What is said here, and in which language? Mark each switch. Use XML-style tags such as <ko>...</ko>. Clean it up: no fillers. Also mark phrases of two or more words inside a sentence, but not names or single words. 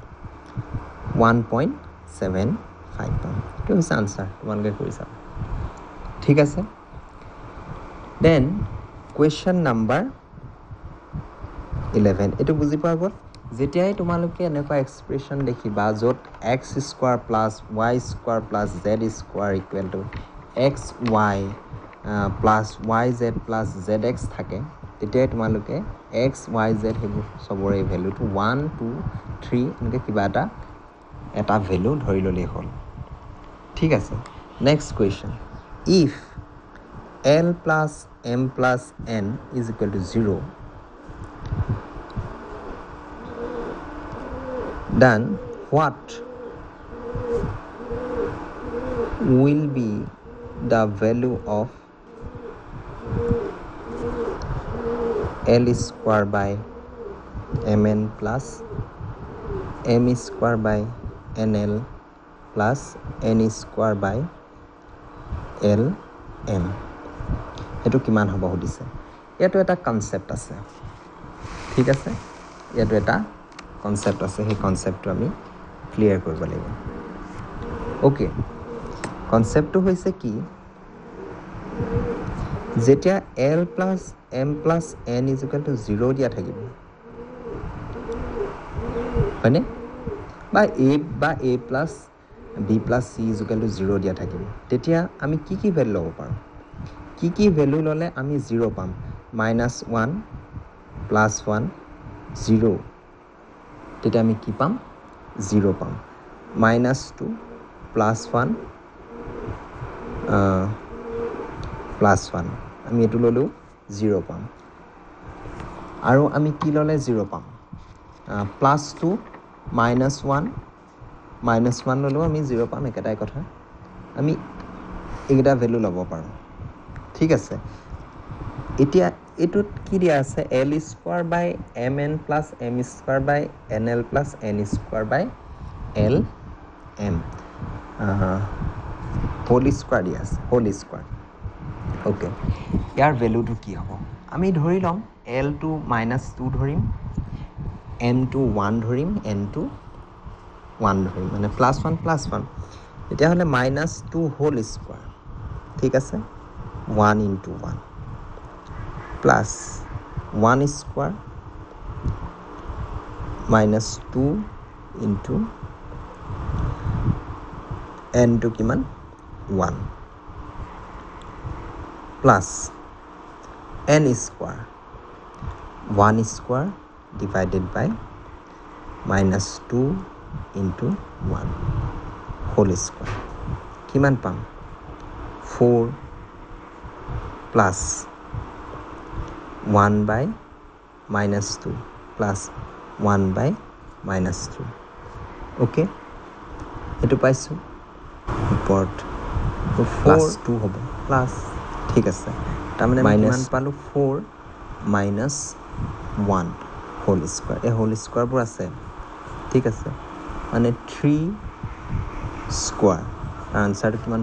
<as>1.75 পাম এটো হৈছে আনসাৰ তোমালোকে কৰি চাবা ঠিক আছে</as> <en>then question number</en> <as>11 এটো বুজি পোৱা গ'ল যেতিয়াই তোমালোকে এনেকুৱা এক্সপ্ৰেছন দেখিবা য'ত</as> <en>x square plus y square plus z square equal to xy plus yz plus zx</en> <as>থাকে তেতিয়াই তোমালোকে x y z হেবোৰ সবৰে ভ্যালুটো 1 2 3 এনেকৈ কিবা এটা ভ্যালু ধৰি ললে হ'ল ঠিক আছে</as> <en>next question if l plus m plus n is equal to 0 then what will be the value of l square by mn plus m square by nl plus n square by lm</en> <as>এটো কিমান হ'ব হদিছে এটো এটা কনসেপ্ট আছে ঠিক আছে এটো এটা কনসেপ্ট আছে সেই কনসেপ্টটো আমি ক্লিয়াৰ কৰিব লাগিব ওকে কনসেপ্টটো হৈছে কি যেতিয়া</as> <en>l plus m plus n is equal to 0</en> <as>দিয়া থাকিব হয়নে বা</as> <en>a plus b plus c is equal to 0</en> <as>দিয়া থাকিব তেতিয়া আমি কি ভ্যালু লব পাৰো কি ভ্যালু ললে আমি 0 পাম -1 +1 0 তেতিয়া আমি কি পাম 0 পাম -2 +1 +1 আমি এটো ললো 0 পাম আৰু আমি কি ললে 0 পাম +2 -1 ললো আমি 0 পাম একেটাই কথা আমি এইটা ভ্যালু লব পাৰো ঠিক আছে এতিয়া এটোত কি দিয়া আছে</as> <en>l square by mn plus m square by nl plus n square by lm whole square</en> <as>দিয়া আছে</as> <en>whole square</en> <as>ওকে ইয়াৰ ভ্যালুটো কি হ'ব আমি ধৰি লম l to -2 ধৰিম m to 1 ধৰিম n to 1 ধৰিম মানে +1 +1 এতিয়া হলে</as> <en>-2 whole square</en> <as>ঠিক আছে</as> <en>1 into 1 plus 1 square -2 into n to কিমান 1 plus n square 1 square divided by</en> <as>-2</as> <en>into 1 whole square</en> <as>কিমান পাম</as> <en>4 plus 1 by -2 plus 1 by -2 okay</en> <as>এটো পাইছো ওপৰত 4 2 হ'ব প্লাস ঠিক আছে তাৰমানে কিমান পালো 4 -1</as> <en>whole square</en> <as>এই</as> <en>whole square</en> <as>বোৰ আছে ঠিক আছে মানে 3 স্কয়াৰ আনসাৰটো কিমান</as>